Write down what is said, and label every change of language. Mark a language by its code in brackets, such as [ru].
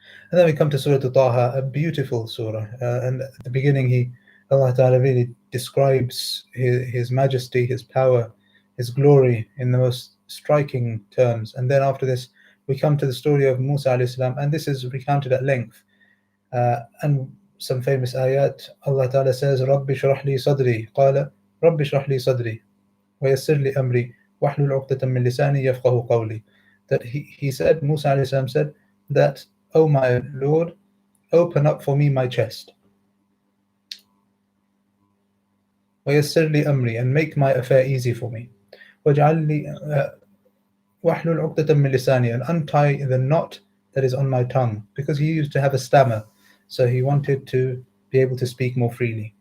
[en] And then we come to Surah Taha, a beautiful surah, and at the beginning Allah Ta'ala really describes his majesty, his power, his glory in the most striking terms. And then after this we come to the story of Musa alayhi salam, and this is recounted at length. And some famous ayat, Allah Ta'ala says, [ar] رَبِّ اشْرَحْ لِي صَدْرِي, قَالَ رَبِّ اشْرَحْ لِي صَدْرِي وَيَسِّرْ لِي أَمْرِي وَاحْلُلْ عُقْدَةً مِّن لِسَانِي يَفْقَهُ قَوْلِي. [en] That he said, Musa alayhi salam said that, O my Lord, open up for me my chest. [ar] وَيَسِّرْ لِي أَمْرِي, [en] and make my affair easy for me. [ar] وَاجْعَلْ لِي وَاحْلُلْ عُقْدَةً مِّن لِسَانِي, [en] and untie the knot that is on my tongue, because he used to have a stammer, so he wanted to be able to speak more freely.